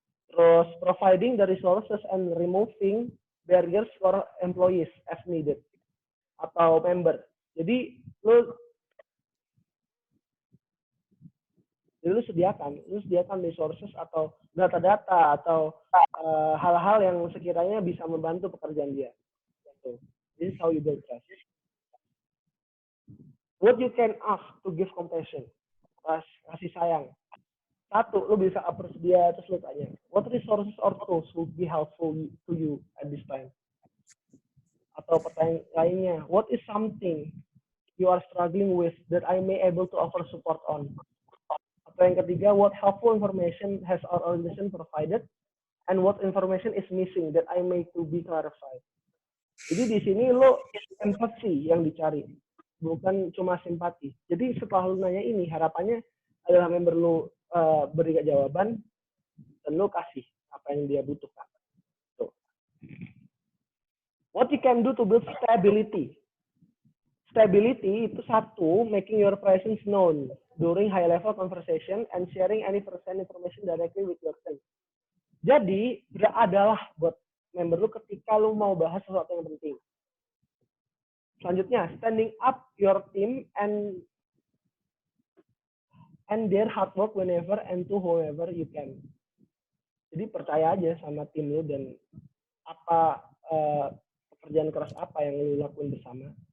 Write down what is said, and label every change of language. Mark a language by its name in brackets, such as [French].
[Indonesian] Terus [English] providing the resources and removing barriers for employees as needed [Indonesian] atau [English] member. [Indonesian] Jadi lu sediakan resources atau data-data atau hal-hal yang sekiranya bisa membantu pekerjaan dia. [English] So, this is how you build trust. What you can ask to give compassion, [Indonesian] kasih sayang. [English] 1, [Indonesian] lu bisa approach dia terus lu tanya, [English] what resources or tools would be helpful to you at this time? [Indonesian] Atau pertanyaan lainnya, [English] what is something you are struggling with that I may able to offer support on? [Indonesian] Atau yang ketiga, [English] what helpful information has our organization provided and what information is missing that I may to be clarified? [Indonesian] Jadi di sini lo empati yang dicari, bukan cuma simpati. Jadi setelah lo nanya ini, harapannya adalah member lo beri jawaban dan lo kasih apa yang dia butuhkan. [English] So, what you can do to build stability. Stability [Indonesian] itu satu, [English] making your presence known during high-level conversation and sharing any first-hand information directly with your team. [Indonesian] Jadi, adalah buat member lu ketika lu mau bahas sesuatu yang penting. Selanjutnya, [English] standing up your team and their hard work whenever and to whoever you can. [Indonesian] Jadi, percaya aja sama tim lu dan apa pekerjaan keras apa yang lu lakuin bersama.